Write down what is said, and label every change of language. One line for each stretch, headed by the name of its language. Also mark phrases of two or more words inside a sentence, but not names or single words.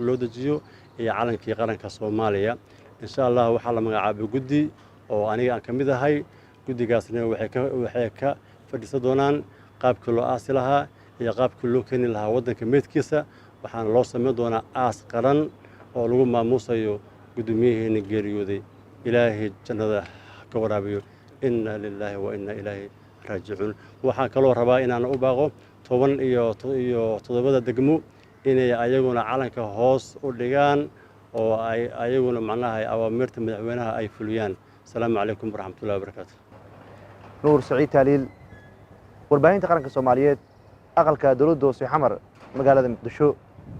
Somali: loo dejiyo iyo calankii qaranka Soomaaliya
Arabic: إن شاء الله
Somali: waxa la magacaabay guddi oo aniga aan kamid ahay guddigaasna waxay ka fadhiisan doonaan qaabkii loo aasi lahaa iyo qaabkii loo keeni lahaa waddanka meedkiisa waxaana loo sameyn doonaa aas qaran oo lagu maamuusayo gudoomiyaheena geeriyooday Ilaahay jannada ka waraabiyo
Arabic: إنا لله وإنا إليه راجعون
Somali: waxaan kaloo rabaa inaan u baaqo 17 degmo inay ayaguna calanka hoos u dhigaan oo ay ayaguna macnaha awaamirta madaxweynaha ay fuliyaan
Arabic: السلام عليكم ورحمة الله وبركاته
Somali: نور سعيد تاليل warbaahinta qaranka Soomaaliyeed aqalka dawladda hoose xamar magaalada Muqdisho